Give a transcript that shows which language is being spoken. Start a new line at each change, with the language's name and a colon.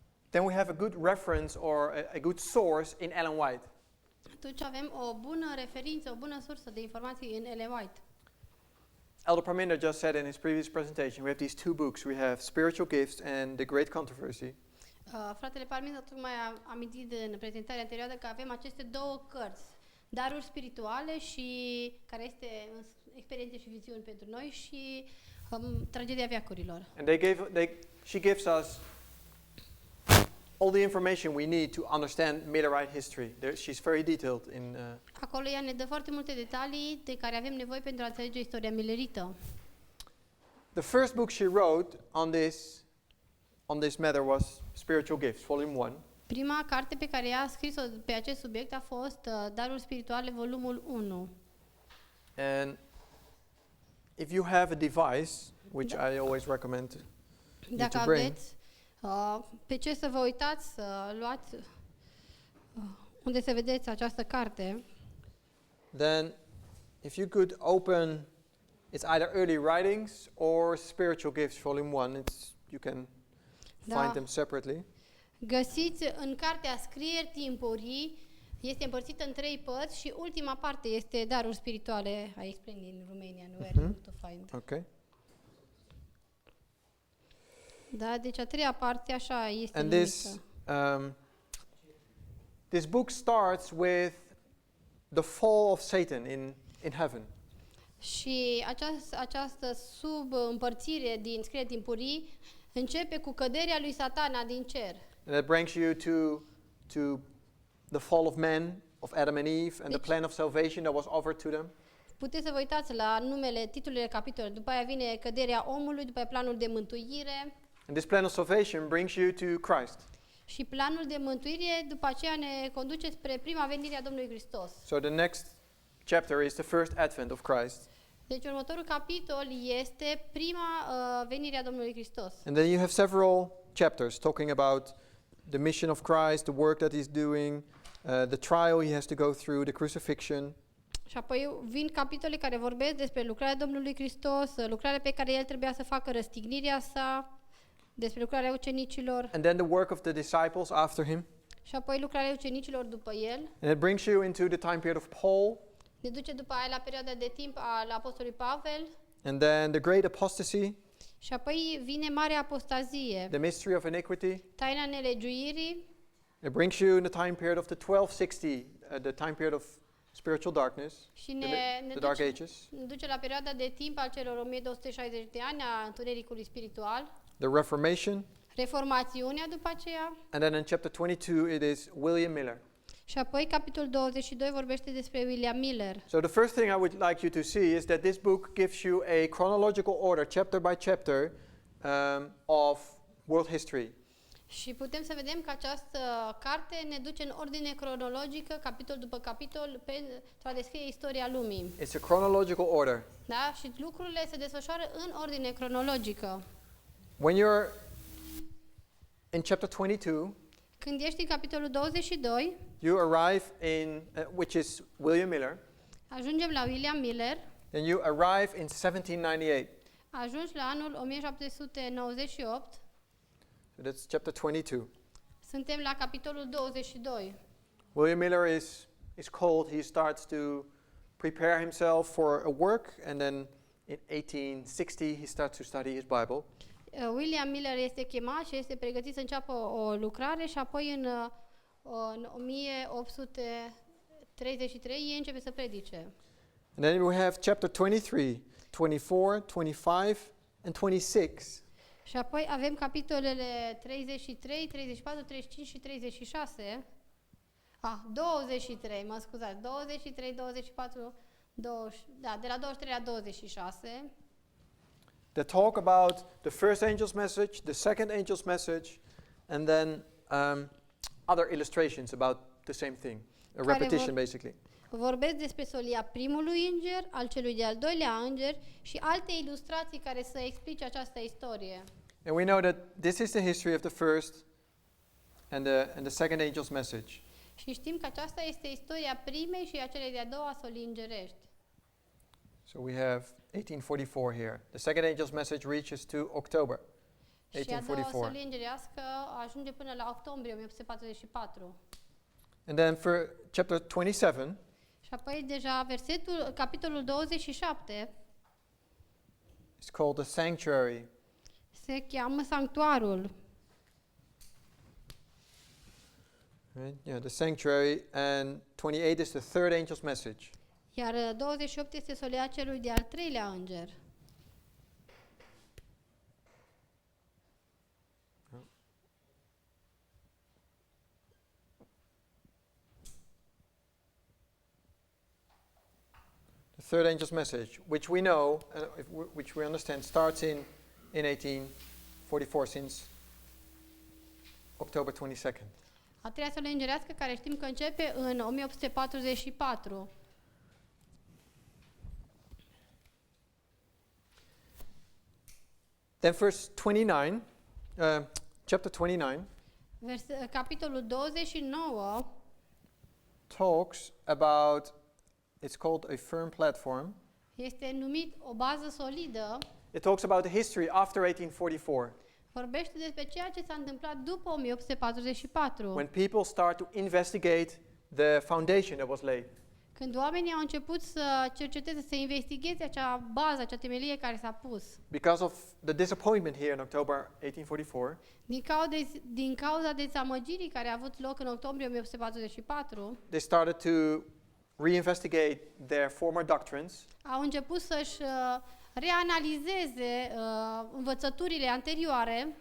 English: then we have a good reference or a good source in Ellen White.
Romanian: Atunci avem o bună referință, o bună sursă de informații în Ellen White.
English: Elder Parminder just said in his previous presentation, we have these two books. We have Spiritual Gifts and The Great Controversy.
Romanian: Fratele Parminder tocmai a amintit în prezentarea anterioară că avem aceste două cărți, daruri spirituale și care este experiențe și viziuni pentru noi și tragedia veacurilor.
English: And she gives us all the information we need to understand Millerite history. She's very detailed in.
Romanian: Acolo ea ne dă foarte multe detalii de care avem nevoie pentru a înțelege istoria milerită.
English: The first book she wrote on this matter was Spiritual Gifts, Volume 1.
Romanian: Prima carte pe care ea a scris-o pe acest subiect a fost Daruri spirituale, volumul 1.
English: And if you have a device, which I always recommend you to bring,
Romanian: aveți pe ce să vă uitați, să luați unde să vedeți această carte,
English: then if you could open, it's either Early Writings or Spiritual Gifts, Volume 1. You can find them separately.
Romanian: Găsiți în cartea Scrieri timpurii, este împărțită în 3 părți și ultima parte este Daruri spirituale.
English: I explained in Romanian where to find. Okay.
Romanian: Da, deci a treia parte așa este
English: And
Romanian: numită.
English: this book starts with the fall of Satan in heaven.
Romanian: Și această subîmpărțire din Scrieri timpurii începe cu căderea lui Satana din cer.
English: And that brings you to the fall of man, of Adam and Eve, and the plan of salvation that was offered to them.
Romanian: Puteți să vă uitați la titlurile capitolului. După aia vine căderea omului, după aia planul de mântuire.
English: And this plan of salvation brings you to Christ.
Romanian: Și planul de mântuire după aceea ne conduce spre prima venire a Domnului Hristos.
English: So the next chapter is the first advent of Christ.
Romanian: Deci următorul capitol este prima venire a Domnului Hristos.
English: And then you have several chapters talking about the mission of Christ, the work that he's doing, the trial he has to go through, the crucifixion.
Romanian: Și apoi vin capitole care vorbesc despre lucrarea Domnului Hristos, lucrarea pe care el trebuia să facă, răstignirea sa, despre lucrarea ucenicilor.
English: And then the work of the disciples after him.
Romanian: Și apoi lucrarea ucenicilor după el.
English: And it brings you into the time period of Paul.
Romanian: Ne duce după aia la perioada de timp al apostolului Pavel.
English: And then the great apostasy.
Romanian: Și apoi vine marea apostazie.
English: The mystery of iniquity.
Romanian: Taina nelegiuirii.
English: It brings you in the time period of the 1260, the time period of spiritual darkness,
Romanian: Și
English: the Dark Ages.
Romanian: ne duce la perioada de timp al celor 1260 de ani a întunericului spiritual.
English: The Reformation.
Romanian: Reformațiunea după aceea.
English: And then in chapter 22 it is William Miller.
Romanian: Și apoi capitolul 22 vorbește despre William Miller.
English: So the first thing I would like you to see is that this book gives you a chronological order, chapter by chapter, of world history.
Romanian: Și putem să vedem că această carte ne duce în ordine cronologică, capitol după capitol, pentru a descrie istoria lumii.
English: It's a chronological order.
Romanian: Da? Și lucrurile se desfășoară în ordine cronologică.
English: When you're in chapter 22,
Romanian: când ești în capitolul 22,
English: you arrive in, which is William Miller,
Romanian: ajungem la William Miller,
English: and you arrive in 1798.
Romanian: ajungi la anul 1798,
English: So that's chapter 22.
Romanian: suntem la capitolul 22.
English: William Miller is called, he starts to prepare himself for a work, and then in 1860 he starts to study his Bible.
Romanian: William Miller este chemat și este pregătit să înceapă o lucrare și apoi în 1833 el începe să predice.
English: And then we have chapter 23, 24, 25, and 26.
Romanian: Și apoi avem capitolele 33, 34, 35 și 36. 23, mă scuzați, 23, 24, 20, da, de la 23 la 26.
English: That talk about the first angel's message, the second angel's message, and then other illustrations about the same thing. A repetition, basically.
Romanian: Vorbesc despre solia primului înger, al celui de-al doilea înger și alte ilustrații care să explice această istorie.
English: And we know that this is the history of the first and the second angel's message.
Romanian: Și știm că aceasta este istoria primei și a celei de-a doua solii îngerești.
English: So we have 1844 here. The second angel's message reaches to October
Romanian: Și a doua
English: 1844.
Romanian: solie îngerească ajunge până la octombrie 1844.
English: And then for chapter 27,
Romanian: Și apoi deja capitolul 27
English: it's called the sanctuary.
Romanian: se cheamă sanctuarul.
English: Right? Yeah, the sanctuary, and 28 is the third angel's message.
Romanian: Iar 28 este solia celui de-al treilea înger.
English: The third angel's message, which we know, which we understand, starts in 1844 since October 22nd.
Romanian: A treia solie îngerească care știm că începe în 1844.
English: Then verse 29, chapter 29,
Romanian: Capitolul 29
English: talks about, it's called a firm platform.
Romanian: este numit o bază solidă.
English: It talks about the history after 1844,
Romanian: Vorbește despre ceea ce s-a întâmplat după 1844.
English: when people start to investigate the foundation that was laid.
Romanian: Când oamenii au început să cerceteze, să investigheze acea bază, acea temelie care s-a pus.
English: Because of the disappointment here in October 1844,
Romanian: Din cauza dezamăgirii care a avut loc în octombrie 1844,
English: they started to reinvestigate their former doctrines,
Romanian: au început să-și reanalizeze învățăturile anterioare.